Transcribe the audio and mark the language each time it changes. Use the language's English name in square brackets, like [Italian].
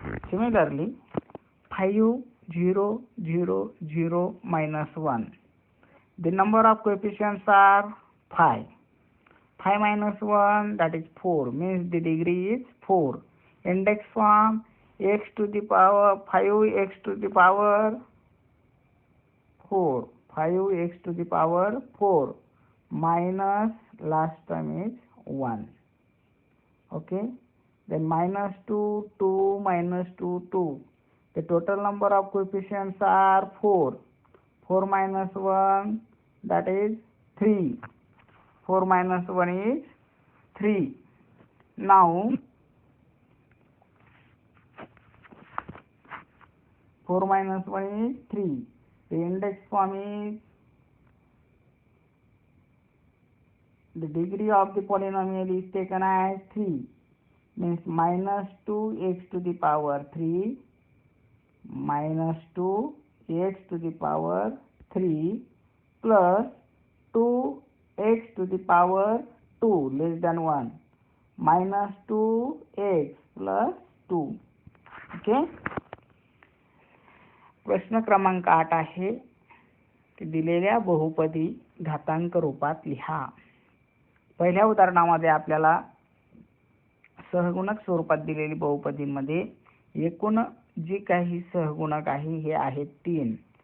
[English] Similarly 5, 0, 0, 0, minus 1. The number of coefficients are 5. 5 minus 1, that is 4, means the degree is 4. Index form, x to the power 5 x to the power 4, 5 x to the power 4 minus last term is 1. Okay, then minus 2, 2 minus 2, 2. The total number of coefficients are 4. 4 minus 1, that is 3. 4 minus 1 is 3. Now 4 minus 1 is 3. The index form is the degree of the polynomial is taken as 3, means minus 2x to the power 3 minus 2x to the power 3 plus 2x to the power 2 less than 1 minus 2x plus 2. [Marathi] Okay, प्रश्न क्रमांक 8 आहे की दिलेल्या बहुपदी घातांक रूपात लिहा. पहिल्या उदाहरणामध्ये आपल्याला सहगुणक स्वरूपात दिलेली बहुपदीमध्ये एकूण जी काही सहगुणक आहे हे आहेत 3.